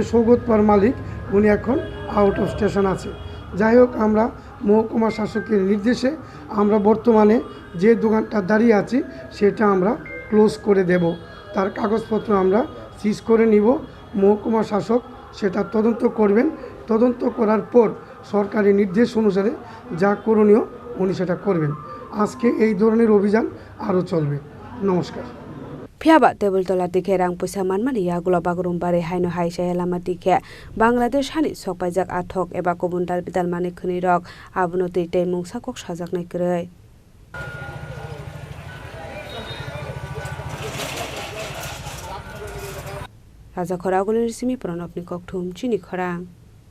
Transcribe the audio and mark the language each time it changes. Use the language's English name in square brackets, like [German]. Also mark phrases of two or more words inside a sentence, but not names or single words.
[Bangla] সৌগতপার মালিক উনি এখন [English] out of station [Bangla] আছে যাই হোক আমরা মহকুমা শাসকের নির্দেশে আমরা বর্তমানে যে দোকানটা দাঁড়িয়ে আছি সেটা আমরা ক্লোজ করে দেব তার কাগজপত্র আমরা সিজ করে নিব মহকুমা শাসক সেটা তদন্ত করবেন তদন্ত করার পর সরকারি নির্দেশ অনুসারে যা করণীয় উনি সেটা করবেন আজকে এই ধরনের অভিযান আরও চলবে নমস্কার [Kok Borok] Phiaba table tola dikhe rang puisa manmani yagulo bagrum bare haino hai Jayalama dikhe Bangladesh Hani Sokphaijak athok eba kobundal bidal mani khuni rok abunoti tei mungsa kok sajaknai krei Raja Khorang Simi Pranabni Kokthum Chini Khorang